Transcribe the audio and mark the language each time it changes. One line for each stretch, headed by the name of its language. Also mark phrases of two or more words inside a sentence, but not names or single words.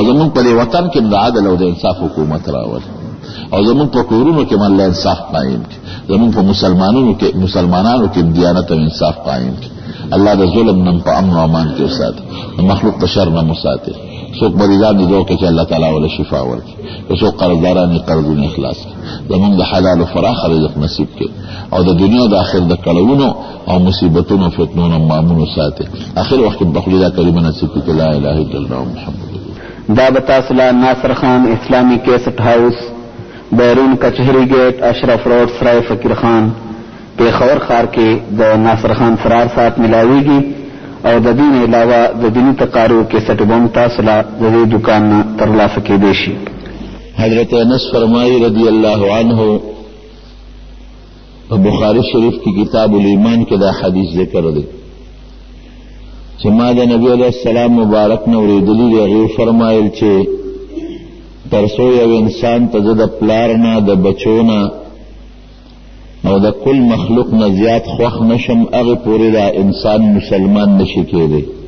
Pashto: زمونږ په دې وطن کې د عدل او د انصاف حکومت راولي او زمونږ په کورونو کې الله انصاف قایم کړي زمونږ په مسلمانانو کې دیانت او انصاف قایم کړي الله د ظلم نه په امن او امان کې وساتي د مخلوق د شر نه مو ساتي څوک مریضان دي دعا کوي چې الله تعالی ول شفا ورکړي څوک قرضداران دي قرضونه اخلاص کړي زمونږ د حلال او فراخ رزق نصیب کړي او د دنیا او د آخرت د کړاوونو او مصیبتونو او فتنو نه مامون وساتي اخر وخت په خپل کلمه نصیب کړي
Arabic: لا اله الا الله محمد
Pashto: دا بتاسلا ناصر خان اسلامی کیسٹ ہاؤس بیرون کچہری گیٹ اشرف روڈ سرائے فقیر خان پیښور ښار کې د ناصر خان فرار ساعت ملاویږي او د دې نه علاوه د دیني تقاریو کیسټ بم تاسو له دې دکان نه ترلاسه کېدای شي.
Urdu: حضرت انس فرمائی رضی اللہ عنہ بخاری شریف کی کتاب الایمان کے
Pashto: دا حدیث ذکر دے چې ما د نبی علیہ السلام مبارک نه اوریدلی دی. هغې فرمایل چې تر څو یو انسان ته زه د پلار نه د بچو نه او د کل مخلوق نه زیات خوښ نشم هغې پورې دا انسان مسلمان نشي کېدی.